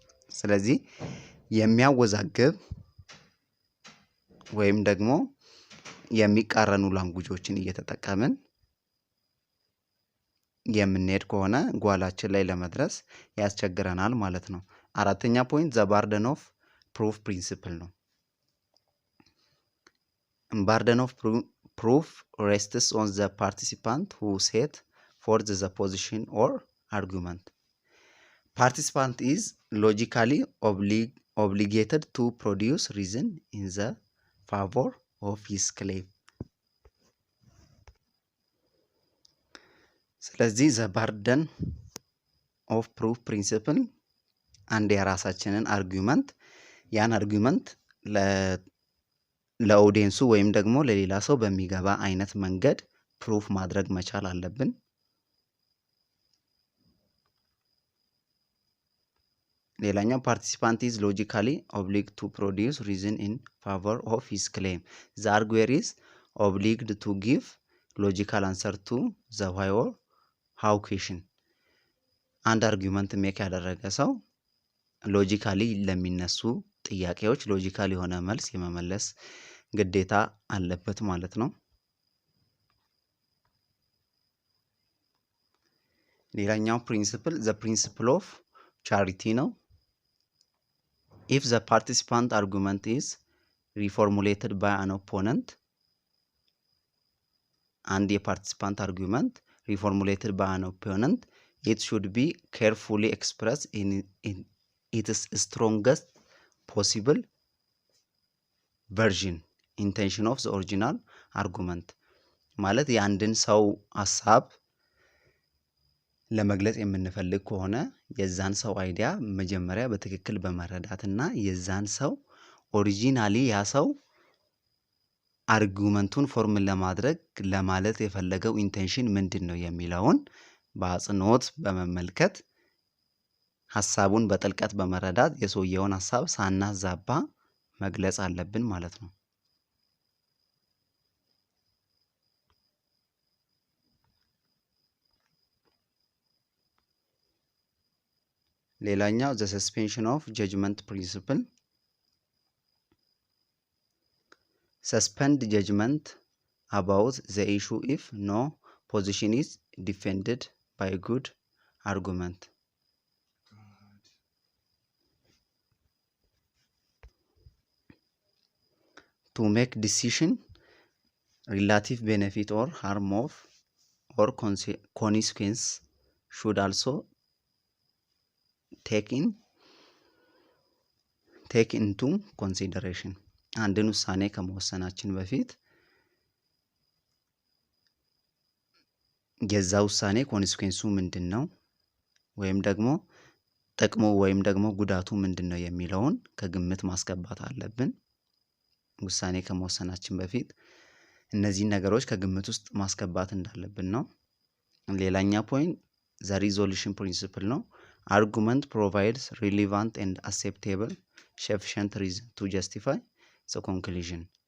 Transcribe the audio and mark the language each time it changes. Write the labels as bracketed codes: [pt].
[am] ስለዚህ የሚያወዛግብ ወይም ደግሞ የሚቃረኑ ላንጉጆችን እየተጠቀምን የምንሄድ ከሆነ ጓላችን ላይ ለመድረስ ያስቸግረናል ማለት ነው። አራተኛ ፖይንት ዘ ባርደን ኦፍ ፕሩፍ ፕሪንሲፕል ነው። [en] Burden of proof rests on the participant who set forth the position or argument. Participant is logically obligated to produce reason in the favor of his claim. [am] ስለዚህ the burden of proof principle አንድ የራሳችንን አርጊውመንት ያን አርጊውመንት ለኦዲየንሱ ወይም ደግሞ ለሌላ ሰው በሚገባ አይነት መንገድ ፕሩፍ ማድረግ መቻል አለብን። ሌላኛው [en] participant is logically obliged to produce reason in favor of his claim. The arguer is obliged to give logical answer to the why or how question. [am] አንድ አርጊውመንት ሜክ ያደረገ ሰው ሎጂካሊ ለሚነሱ ጥያቄዎች ሎጂካል የሆነ መልስ የመመለስ ግዴታ አለበት ማለት ነው። ሌላኛው ፕሪንሲፕል ዘ ፕሪንሲፕል ኦፍ ቻሪቲ ነው። [en] If the participant argument is reformulated by an opponent, and the participant argument reformulated by an opponent, it should be carefully expressed in its strongest possible version, intention of the original argument. [am] ማለት የአንድን ሰው ሐሳብ ለመግለጽ የምንፈልግ ከሆነ የዛን ሰው አይዲያ መጀመሪያ በትክክል በመረዳትና የዛን ሰው ኦሪጂናሊ ያ ሰው አርጊውመንቱን ፎርም ለማድረግ ለማለት የፈለገው ኢንቴንሽን ምንድነው የሚለውን በአጽንኦት በመመልከት ሐሳቡን በጥልቀት በመረዳት የሰውየውን ሐሳብ ሳናዛባ መግለጽ አለብን ማለት ነው። ሌላኛው [en] the suspension of judgment principle. Suspend judgment about the issue if no position is defended by a good argument. To make decision, relative benefit or harm of or consequence should also take into consideration. [am] አንድን ውሳኔ ከመወሰናችን በፊት የዛ ውሳኔ ኮንሲኩዌንሱ ምንድነው? ወይም ደግሞ ጥቅሙ ወይም ደግሞ ጉዳቱ ምንድነው የሚለውን ከግምት ማስገባት አለብን። ውሳኔ ከመወሰናችን በፊት እነዚህ ነገሮች ከግምት ውስጥ ማስገባት እንዳለብን ነው። ሌላኛ ፖይንት the resolution principle ነው። [en] argument provides relevant and acceptable sufficient reason to justify the conclusion።